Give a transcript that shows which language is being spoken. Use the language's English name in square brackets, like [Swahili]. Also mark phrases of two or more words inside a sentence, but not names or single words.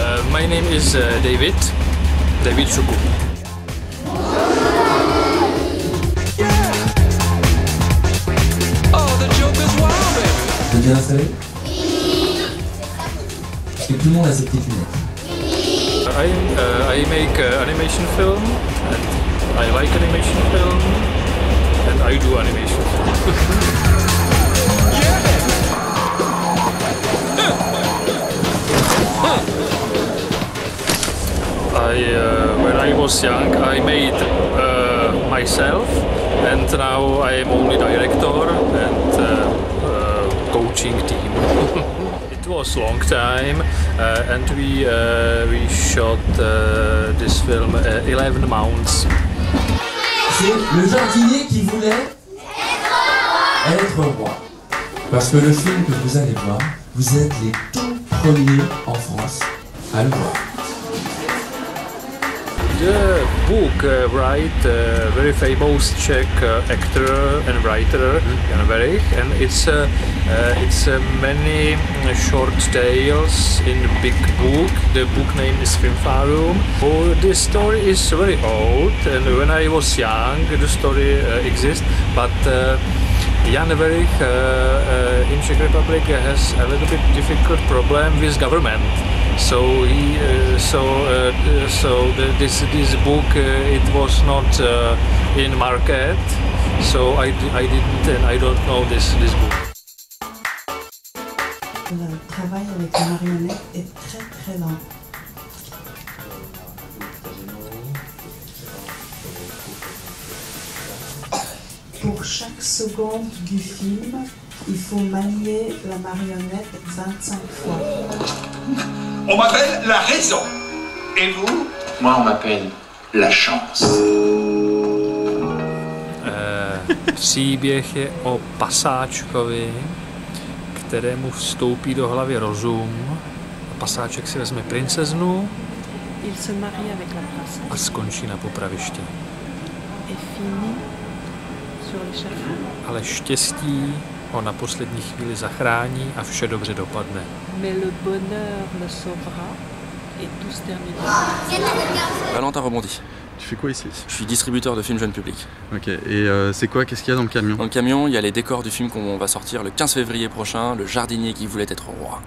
[English] My name is David Choukou. [French] T'es bien installé? Est-ce que tout le monde a ses petites lunettes? [English] I make animation film, and I like animation film, and I do animation film. When I was young, I made myself, and now I am only director and coaching team. It was a long time, and we shot this film 11 months. [French] C'est le jardinier qui voulait être roi. Parce que le film que vous allez voir, vous êtes les tout premiers en France à le voir. [English] The book write very famous Czech actor and writer Jan Werich, and it's many short tales in the big book. The book name is Filmfarum. Oh, this story is very old, and when I was young, the story exists, but Jan Werich in Czech Republic has a little bit difficult problem with government. So this book it was not in market, so I didn't, and I don't know this book. [French] Le travail avec la marionnette est très très lent. Pour chaque seconde du film, il faut manier la marionnette 25 fois. On m'appelle la raison. Et vous? Moi, on m'appelle la chance. [Czech] Příběh je o pasáčkovi, kterému vstoupí do hlavy rozum. A pasáček si vezme princeznu [French] Il se marie avec la princesse [Czech] a skončí na popravišti. [French] et finit sur l'échafaud. [Czech] Ale štěstí ho na poslední chvíli zachrání a vše dobře dopadne. [French] Mais le bonheur le sauvera et tout se terminera. Valentin rebondit. Tu fais quoi ici? Je suis distributeur de films jeune public. Ok, et c'est quoi? Qu'est-ce qu'il y a dans le camion? Dans le camion, il y a les décors du film qu'on va sortir le 15 février prochain, Le jardinier qui voulait être roi.